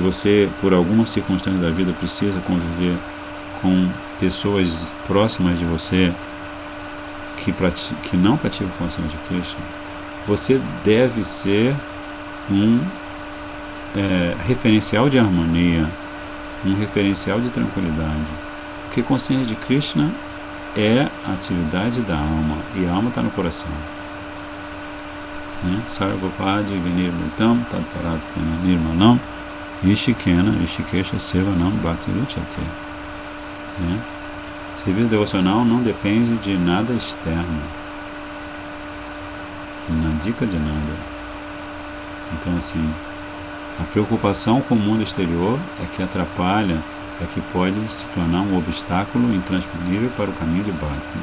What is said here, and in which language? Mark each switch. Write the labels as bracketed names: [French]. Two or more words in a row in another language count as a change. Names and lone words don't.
[Portuguese] você, por alguma circunstância da vida, precisa conviver com pessoas próximas de você que não praticam consciência de Krishna, você deve ser um referencial de harmonia, um referencial de tranquilidade, porque consciência de Krishna é a atividade da alma, e a alma está no coração. [Sanskrit] Sarvapadi vinirmutam tadparatmana nirmanam Ishikena Ishikesha Sevanam Bhakti Ruchate. [Portuguese] Serviço devocional não depende de nada externo, na dica de nada. Então, assim, a preocupação com o mundo exterior é que atrapalha, é que pode se tornar um obstáculo intransponível para o caminho de Bhakti.